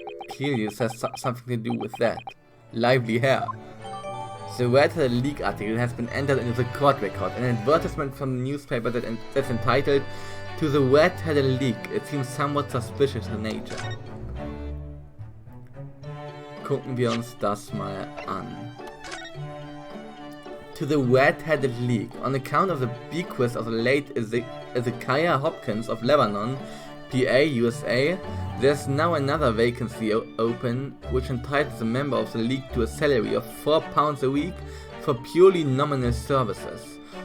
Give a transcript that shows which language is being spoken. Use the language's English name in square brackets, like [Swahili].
[English] Clearly it has something to do with that. Lively hair. The red-headed leak article has been entered into the court record. An advertisement from the newspaper that's entitled "To the Red-Headed Leak." It seems somewhat suspicious in nature. [German] Gucken wir uns das mal an. [English] To the red-headed leak. On account of the bequest of the late Ezekiah Hopkins of Lebanon, PA, USA, there's now another vacancy open, which entitles a member of the league to a salary of £4 a week for purely nominal services.